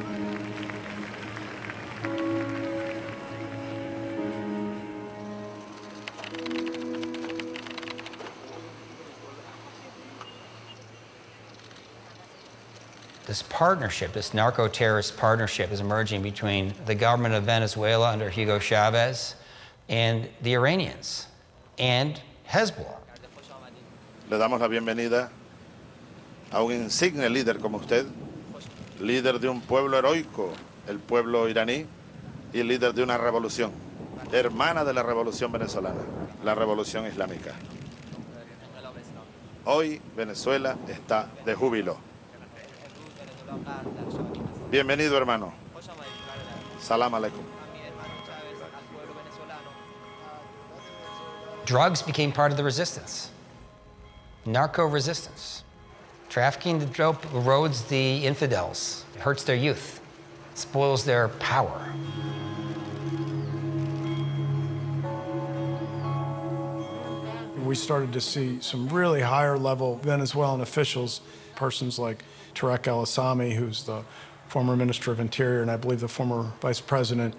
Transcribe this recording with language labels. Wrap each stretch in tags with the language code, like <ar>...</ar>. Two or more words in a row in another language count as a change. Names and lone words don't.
<en>This partnership, this narco-terrorist partnership is emerging between the government of Venezuela under Hugo Chavez and the Iranians and Hezbollah.</en> <es>Le damos la bienvenida a un insigne líder como usted, líder de un pueblo heroico, el pueblo iraní, y líder de una revolución, hermana de la revolución venezolana, la revolución islámica. Hoy Venezuela está de júbilo. Bienvenido, hermano.</es> <ar>سلام عليكم.</ar> <en>Drugs became part of the resistance. Narco resistance. Trafficking the dope erodes the infidels, it hurts their youth, spoils their power. We started to see some really higher level Venezuelan officials, persons like Tarek El-Assami, who's the former Minister of Interior and I believe the former Vice President.</en>